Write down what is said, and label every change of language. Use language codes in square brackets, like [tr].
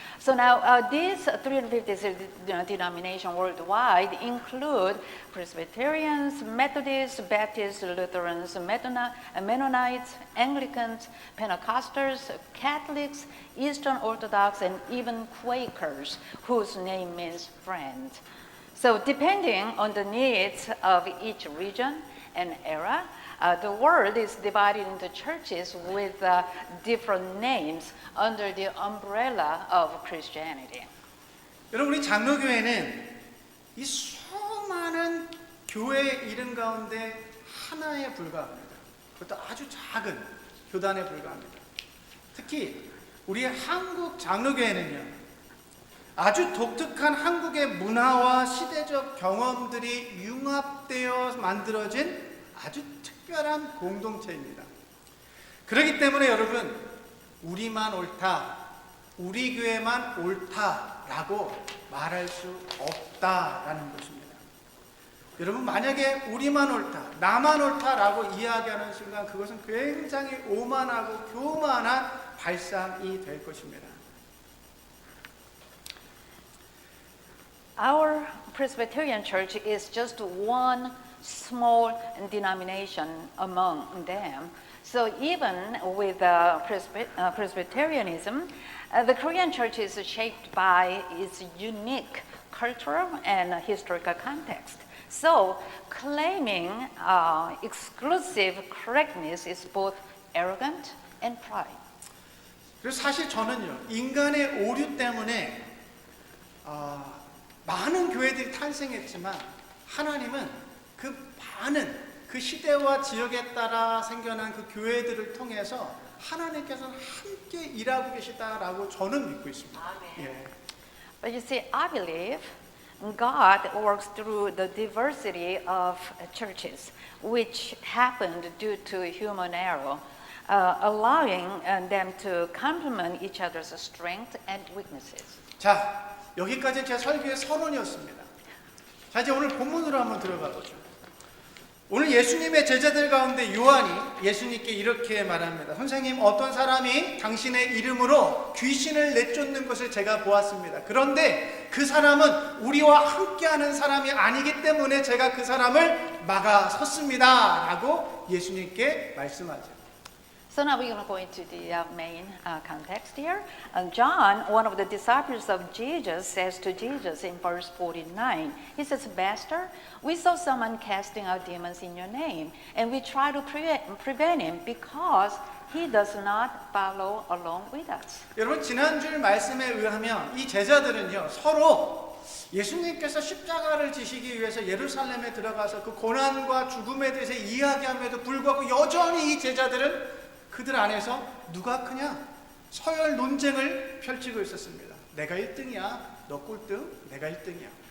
[en] So now these 356 denominations worldwide include Presbyterians, Methodists, Baptists, Lutherans, Mennonites, Anglicans, Pentecostals, Catholics, Eastern Orthodox, and even Quakers, whose name means friend. So depending on the needs of each region and era, the world is divided into churches with different names under the umbrella of Christianity. [ko] 여러분, 우리 장로교회는 이 수많은 교회의 이름 가운데 하나에 불과합니다. 그것도 아주 작은 교단에 불과합니다. 특히 우리 한국 장로교회는요, 아주 독특한 한국의 문화와 시대적 경험들이 융합되어 만들어진 아주 특별한 공동체입니다. 그렇기 때문에 여러분, 우리만 옳다, 우리 교회만 옳다라고 말할 수 없다라는 것입니다. 여러분, 만약에 우리만 옳다, 나만 옳다라고 이야기하는 순간 그것은 굉장히 오만하고 교만한 발상이 될 것입니다. [en] Our Presbyterian Church is just one small denomination among them. So even with Presbyterianism, the Korean church is shaped by its unique cultural and historical context. So claiming exclusive correctness is both arrogant and pride. [ko] 그래서 사실 저는요, 인간의 오류 때문에 많은 교회들이 탄생했지만 하나님은 그 많은 그 시대와 지역에 따라 생겨난 그 교회들을 통해서 하나님께서는 함께 일하고 계시다라고 저는 믿고 있습니다. 예. [en] But you see, I believe God works through the diversity of churches, which happened due to human error, allowing them to complement each other's strengths and weaknesses. [ko] 자, 여기까지 제 설교의 서론이었습니다. 자, 이제 오늘 본문으로 한번 들어가 보죠. 오늘 예수님의 제자들 가운데 요한이 예수님께 이렇게 말합니다. 선생님, 어떤 사람이 당신의 이름으로 귀신을 내쫓는 것을 제가 보았습니다. 그런데 그 사람은 우리와 함께하는 사람이 아니기 때문에 제가 그 사람을 막아섰습니다. 라고 예수님께 말씀하죠. [en] So now we're going to go into the main context here. John, one of the disciples of Jesus, says to Jesus in verse 49, he says, Master, we saw someone casting out demons in your name, and we try to prevent him because he does not follow along with us. [ko] 여러분, 지난주일 말씀에 의하면 이 제자들은요, 서로 예수님께서 십자가를 지시기 위해서 예루살렘에 들어가서 그 고난과 죽음에 대해서 이야기함에도 불구하고 여전히 이 제자들은 그들 안에서 누가 크냐? 서열 논쟁을 펼치고 있었습니다. 내가 1등이야. 너 꼴등. 내가 1등이야.